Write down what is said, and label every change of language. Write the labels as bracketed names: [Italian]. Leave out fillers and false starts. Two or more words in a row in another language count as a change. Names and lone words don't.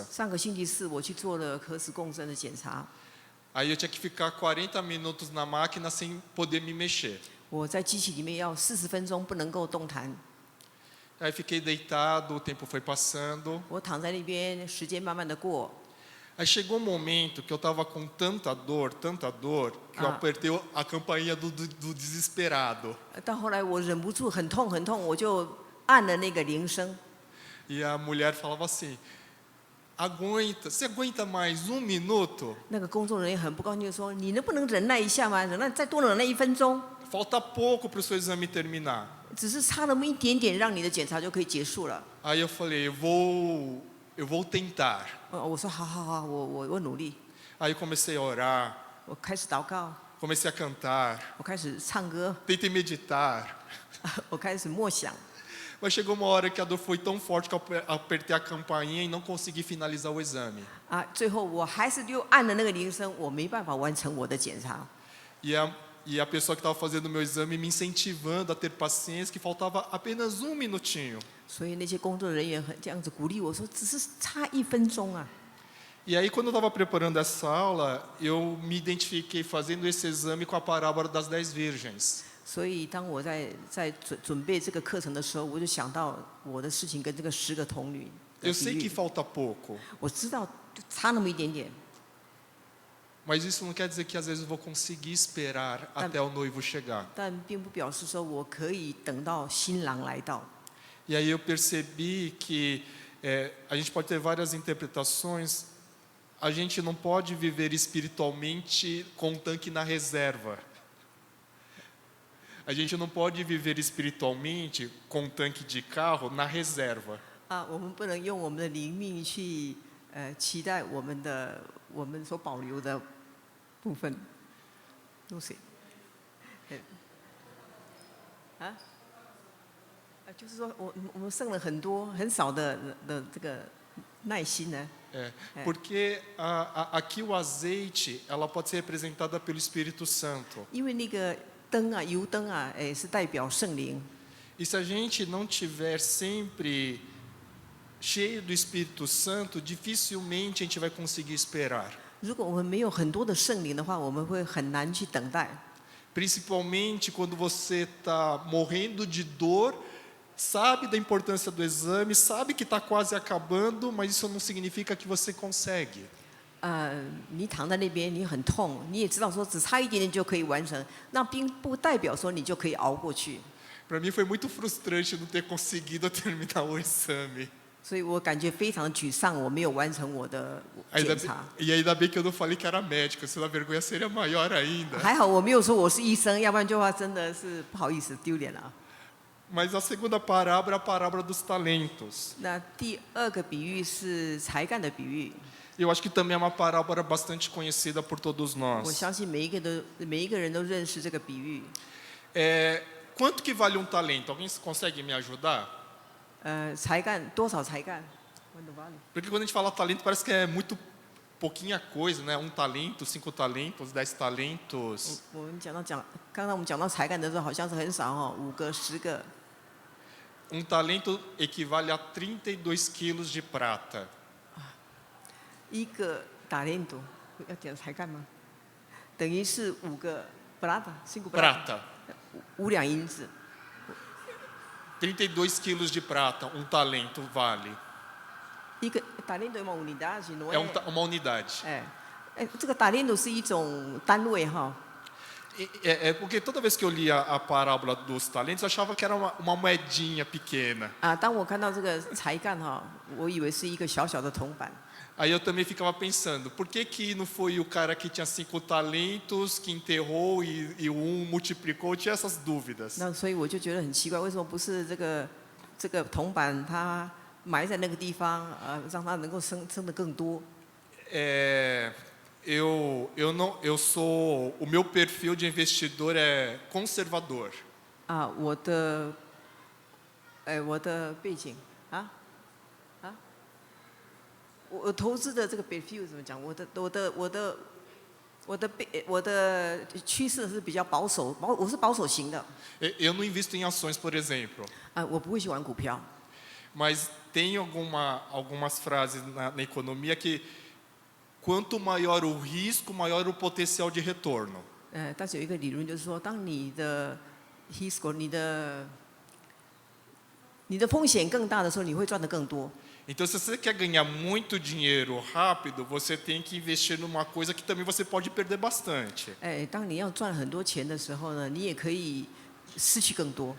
[Chinese] 上个星期四我去做了核磁共振的检查， [Portuguese] Aí eu tinha que ficar 40 minutos na máquina sem poder me mexer. [Chinese] 我在机器里面要40分钟不能够动弹。 [Portuguese] Aí fiquei deitado, o tempo foi passando. [Chinese] 我躺在那边，时间慢慢的过。 [Portuguese] Aí chegou um momento que eu estava com tanta dor, que eu apertei a campainha do desesperado. [Chinese] 到后来我忍不住很痛很痛，我就按了那个铃声。 [Portuguese] E a mulher falava assim: você aguenta mais 1 minuto? [Chinese] 那个工作人员很不高兴地说：“你能不能忍耐一下吗？再多忍耐1分钟， [Portuguese] Falta pouco para o seu exame terminar. [Chinese] 只是差那么一点点，让你的检查就可以结束了。” [Portuguese] Aí eu falei: eu vou tentar. [Chinese] 我说：“好好好，我努力。” [Portuguese] Aí eu comecei a orar, [Chinese] 我开始祷告， [Portuguese] comecei a cantar, [Chinese] 我开始唱歌， [Portuguese] tentei meditar. [Chinese] 我开始默想。 [Portuguese] Mas chegou uma hora que a dor foi tão forte que eu apertei a campainha e não consegui finalizar o exame. [Chinese] 最后我还是又按了那个铃声，我没办法完成我的检查。 [Portuguese] E a pessoa que estava fazendo o meu exame me incentivando a ter paciência, que faltava apenas 1 minutinho. [Chinese] 所以那些工作人员这样子鼓励我说：“只是差1分钟啊。” [Portuguese] E aí, quando eu estava preparando essa aula, eu me identifiquei fazendo esse exame com a parábola das 10 virgens. [Chinese] 所以当我在准备这个课程的时候，我就想到我的事情跟这个10个童女的 [Portuguese] Eu [Chinese] 比 [Portuguese] sei que [Chinese] 喻。 [Portuguese] falta pouco, [Chinese] 我知道就差那么一点点， [Portuguese] mas isso não quer dizer que às vezes eu vou conseguir esperar até o noivo chegar. [Chinese] 但并不表示说我可以等到新郎来到。 [Portuguese] E aí eu percebi que a gente pode ter várias interpretações. A gente não pode viver espiritualmente com um tanque na reserva. A gente não pode viver espiritualmente com um tanque de carro na reserva. [Chinese] 我们不能用我们的灵命去期待我们所保留的部分。Lucy， 就是说我们剩了很多很少的这个耐心呢。 [Portuguese] Porque aqui o azeite, ela pode ser representada pelo Espírito Santo. [Chinese] 因为那个灯啊，油灯啊，是代表圣灵。 [Portuguese] E se a gente não tiver sempre cheio do Espírito Santo, dificilmente a gente vai conseguir esperar. [Chinese] 如果我们没有很多的圣灵的话，我们会很难去等待。 [Portuguese] Principalmente quando você está morrendo de dor, sabe da importância do exame, sabe que está quase acabando, mas isso não significa que você consegue. [Chinese] 你躺在那边，你很痛，你也知道说只差一点点就可以完成，那并不代表说你就可以熬过去。 [Portuguese] Para mim foi muito frustrante não ter conseguido terminar o exame. [Chinese] 所以我感觉非常沮丧，我没有完成我的检查。 [Portuguese] E ainda bem que eu não falei que era médico, senão a vergonha seria maior ainda. [Chinese] 还好我没有说我是医生，要不然的话真的是不好意思，丢脸了。 [Portuguese] Mas a segunda parábola é a parábola dos talentos. [Chinese] 那第2个比喻是才干的比喻。 [Portuguese] Eu acho que também é uma parábola bastante conhecida por todos [Chinese] 我 [Portuguese] nós. [Chinese] 相信每一个人都认识这个比喻。 [Portuguese] Quanto que vale um talento? Alguém consegue me ajudar? [Chinese] 才干多少才干？ [Portuguese] Porque quando a gente fala talento parece que é muito pouquinha coisa, né? 1 talento, 5 talentos, 10 talentos. [Chinese] 我们刚刚我们讲到才干的时候，好像是很少哦，5个、10个。 [Portuguese] Um talento equivale a 32 quilos de prata. [Chinese] 一个打连读要讲才干吗？等于是5个 prata，5 [Portuguese] Prata. [Chinese] 5两银子。 [Portuguese] 32 quilos de prata, um talento vale. [Chinese] 一个打连读 [Portuguese] uma unidade não É é？ uma unidade. [Chinese] 这个打连读是一种单位哈。 [Portuguese] Porque toda vez que eu lia a parábola dos talentos, eu achava que era uma moedinha pequena. [Chinese] 当我看到这个才干哈，我以为是一个小小的铜板。 [Portuguese] Aí eu também ficava pensando, por que não foi o cara que tinha 5 talentos, que enterrou e um multiplicou? Eu tinha essas dúvidas. [Chinese] 那所以我就觉得很奇怪，为什么不是这个铜板它埋在那个地方，让它能够生得更多？ [Portuguese] o meu perfil de investidor é conservador. [Chinese] 我的背景我投资的这个 perfil 怎么讲？我的趋势是比较保守，我是保守型的。 [Portuguese] Eu não invisto em ações, por exemplo. [Chinese] 我不会去玩股票。 [Portuguese] Mas tem algumas frases na economia que quanto maior o risco, maior o potencial de retorno. [Chinese] 但是有一个理论就是说，当你的 risco 你的风险更大的时候，你会赚得更多。 [Portuguese] Então, se você quer ganhar muito dinheiro rápido, você tem que investir numa coisa que também você pode perder bastante. [Chinese] 当你要赚很多钱的时候呢，你也可以失去更多。